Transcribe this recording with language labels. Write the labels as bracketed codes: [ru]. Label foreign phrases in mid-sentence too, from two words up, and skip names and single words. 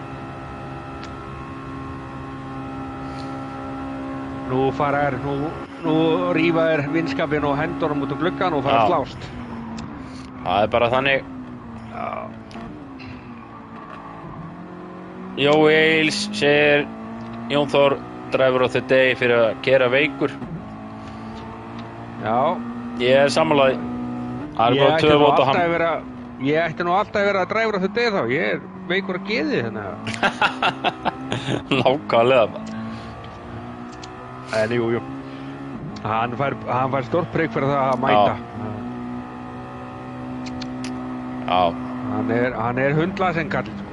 [is] Nú rífa vinskapinn og hendunum út gluggan og fara að slást. Það bara þannig. Jói Eils segir Jón Þór [en] driver of the day [is] fyrir að keyra veikur. Já. Ég sammálaði. Það bara 2 vot á hann. Ég ætti nú alltaf að vera [en] driver of the day [is] þá. Ég veikur að geði þannig að. Nákvæmlega maður. En jú. Hann fær stórt prik fyrir það að mæta. Já. Hann hundlasinn kall, sko.